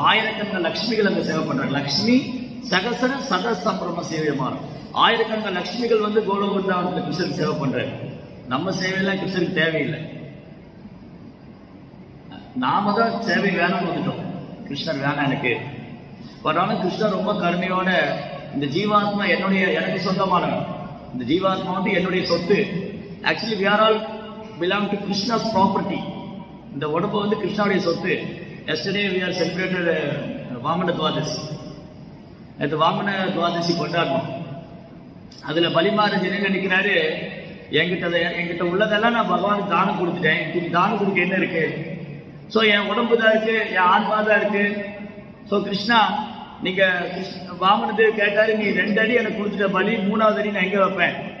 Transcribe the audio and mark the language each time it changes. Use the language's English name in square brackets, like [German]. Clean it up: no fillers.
[Tamil] ஆயிரக்கணக்கான லட்சுமிகள் அங்க சேவை பண்றாங்க. லட்சுமி சகசர சதசம்பிரம சேவையமான ஆயிரக்கணக்கான லட்சுமிகள் வந்து கோலோகந்தாவத்தில் கிருஷ்ணருக்கு சேவை பண்றாங்க. நம்ம சேவையெல்லாம் கிருஷ்ணருக்கு தேவையில்லை. நாம தான் சேவை வேணாம்னு வந்துட்டோம். கிருஷ்ணர் வேணாம் எனக்கு. ஆனாலும் கிருஷ்ணர் ரொம்ப கருணையோட, இந்த ஜீவாத்மா எனக்கு சொந்தமானவன், இந்த ஜீவாத்மா வந்து என்னுடைய சொத்து. [English] Actually we are all belong to Krishna's property. [Tamil] இந்த உடம்பு வந்து கிருஷ்ணாவுடைய சொத்து. [English] yesterday we are celebrated Vamana Dwadashi. [Tamil] நேற்று வாமன துவாதசி கொண்டாடணும். அதுல பலிமாரஜ் என்ன நினைக்கிறாரு, என்கிட்ட உள்ளதெல்லாம் நான் பகவானுக்கு தானம் கொடுத்துட்டேன், இன்னைக்கு தானம் கொடுக்க என்ன இருக்கு? சோ என் உடம்பு தான் இருக்கு, என் ஆன்மா தான் இருக்கு. சோ கிருஷ்ணா, நீங்க வாமனது கேட்டாரு, நீ 2 அடி எனக்கு கொடுத்துட்ட பலி, 3வது அடி நான் எங்க வைப்பேன்?